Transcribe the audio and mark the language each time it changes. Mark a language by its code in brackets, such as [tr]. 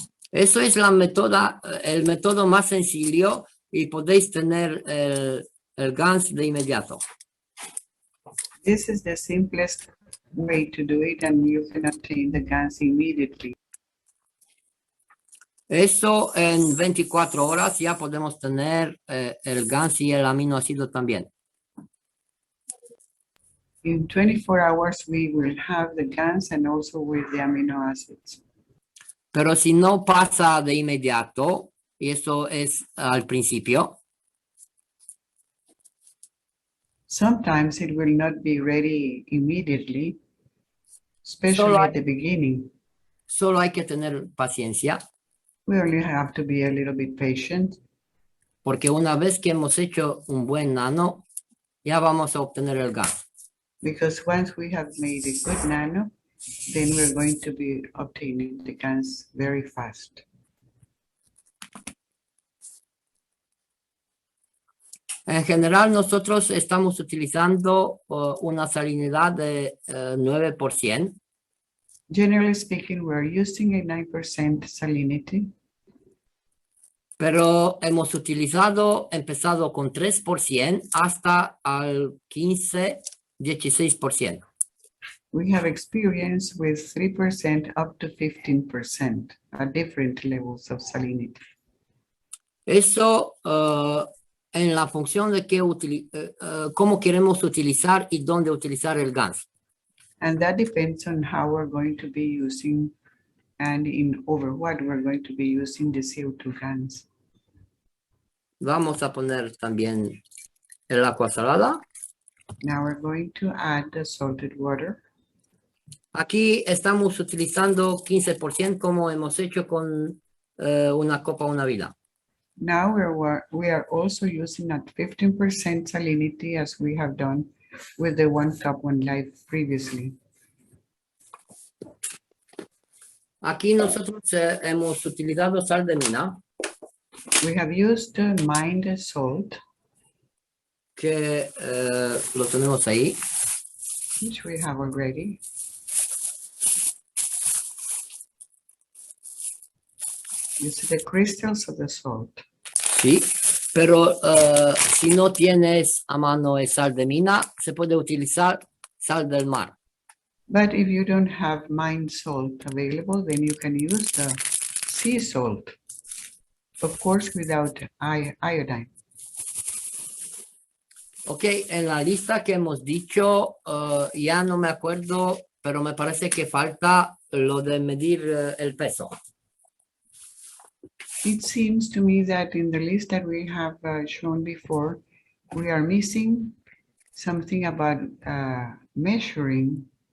[es] Eso es el método más sencillo y podéis tener el GANS de inmediato. [en] This is the simplest way to do it, and you can obtain the GANs immediately. [es] Eso en 24 horas ya podemos tener el GANS y el aminoácido también. [en] In 24 hours, we will have the GANs and also with the amino acids. [es] Pero si no pasa de inmediato, y eso es al principio, [en] Sometimes it will not be ready immediately, especially [es] Solo hay- [en] at the beginning. [es] solo hay que tener paciencia, [en] We only have to be a little bit patient, [es] porque una vez que hemos hecho un buen nano, ya vamos a obtener el GANS. [en] because once we have made a good nano, then we're going to be obtaining the GANs very fast. [es] En general, nosotros estamos utilizando una salinidad de 9%, [en] Generally speaking, we're using a 9% salinity, [es] pero hemos empezado con 3% hasta al 15, 16%. [en] we have experience with 3% up to 15% at different levels of salinity. [es] Eso en la función de cómo queremos utilizar y dónde utilizar el GANS. [en] And that depends on how we're going to be using and over what we're going to be using the CO2 GANs. [es] Vamos a poner también el agua salada. [en] Now we're going to add the salted water. [es] Aquí estamos utilizando 15% como hemos hecho con una copa, una vida. [en] Now we are also using at 15% salinity as we have done with the 1 cup 1 life previously. [es] Aquí nosotros hemos utilizado sal de mina, [en] We have used mined salt, [es] que lo tenemos ahí. [en] which we have already. These are the crystals of the salt. [es] Sí, pero si no tienes a mano el sal de mina, se puede utilizar sal del mar. [en] But if you don't have mined salt available, then you can use the sea salt, of course, without iodine. [es] Ok, en la lista que hemos dicho, ya no me acuerdo, pero me parece que falta lo de medir el peso. [en] It seems to me that in the list that we have shown before, we are missing something about measuring.